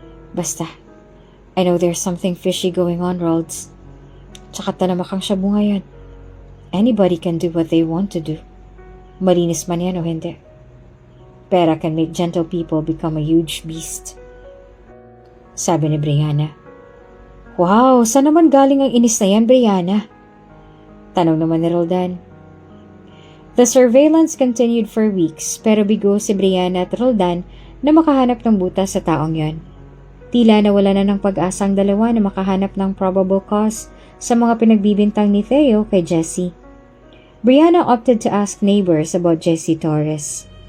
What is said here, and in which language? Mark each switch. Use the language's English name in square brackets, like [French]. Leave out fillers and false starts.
[English] Basta, I know there's something fishy going on, Rhodes. [Filipino] Tsaka talamakang shabu ngayon. [English] Anybody can do what they want to do. [Filipino] Malinis man yan o hindi. [English] Pera can make gentle people become a huge beast. [Filipino] Sabi ni Brianna. Wow, saan naman galing ang inis na yan, Brianna? Tanong naman ni Roldan. [English] The surveillance continued for weeks [Filipino] pero bigo si Brianna at Roldan na makahanap ng butas sa taong yon. Tila nawala na ng pag-asa ang dalawa na makahanap ng probable cause sa mga pinagbibintang ni Theo kay Jessie. [English] Brianna opted to ask neighbors about Jessie Torres.